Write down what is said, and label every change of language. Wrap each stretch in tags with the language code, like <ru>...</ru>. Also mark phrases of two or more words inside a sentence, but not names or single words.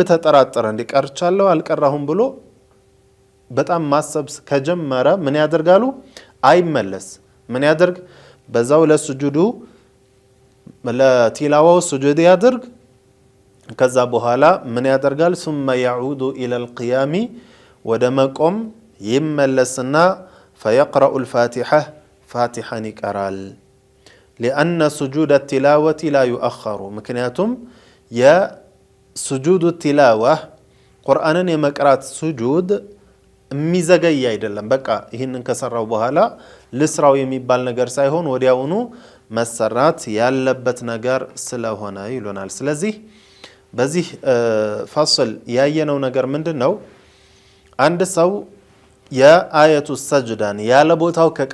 <am>ተጠራጠረ እንዲቀርቻለሁ አልቀራሁም ብሎ በጣም ማሰብ ከጀመረ ምን ያደርጋሉ አይመለስ ምን ያደርግ በዛው ለስጁዱ ለቲላዋው ስጁድ ያድርግ ከዛ በኋላ ምን ያደርጋል</am> <ar>ثم يعود الى القيام</ar> <am>ወደ መቆም ይመለስና</am> <ar>فيقرأ الفاتحة</ar> <am>فاتحة ይቀራል</am> <ar>لأن سجود التلاوة لا يؤخر</ar> <am>ምክንያቱም የስጁድ التلاوة ቁርአንን የመቅራት ስጁድ የሚዘገይ አይደለም በቃ ይሄንን ከሰራው በኋላ ልስራው የሚባል ነገር ሳይሆን ወዲያውኑ መሰራት ያለበት ነገር ስለሆነ ይሉናል ስለዚህ በዚህ ፋስል ያየነው ነገር ምንድነው አንድ ሰው የአየቱ ሰጅዳን ያለ ቦታው</am>